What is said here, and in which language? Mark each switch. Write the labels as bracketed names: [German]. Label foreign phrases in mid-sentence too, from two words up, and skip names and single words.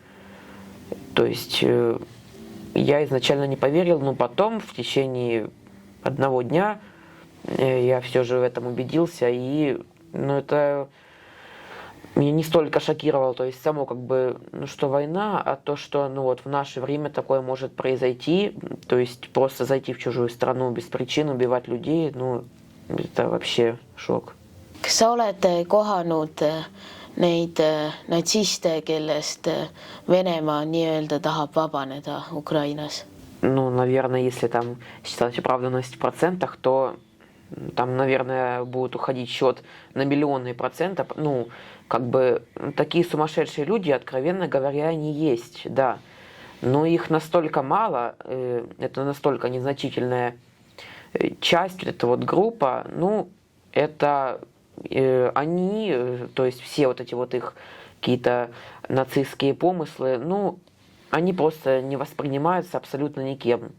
[Russian] То есть я изначально не поверил, но потом в течение одного дня я все же в этом убедился, и ну, это меня не столько шокировало, то есть само как бы, ну что война, а то, что ну вот в наше время такое может произойти, то есть просто зайти в чужую страну без причин, убивать людей, ну это вообще шок. [Estonian] Kas sa oled kohanud neid natsiste, kellest Venemaa nii-öelda tahab vabaneda Ukrainas? [Russian] Ну, наверное, если там считать оправданность в процентах, то там, наверное, будет уходить счет на миллионные процентов. Ну, как бы такие сумасшедшие люди, откровенно говоря, они есть, да. Но их настолько мало, это настолько незначительная часть, эта вот группа, ну, это они, то есть все вот эти вот их какие-то нацистские помыслы, ну, они просто не воспринимаются абсолютно никем.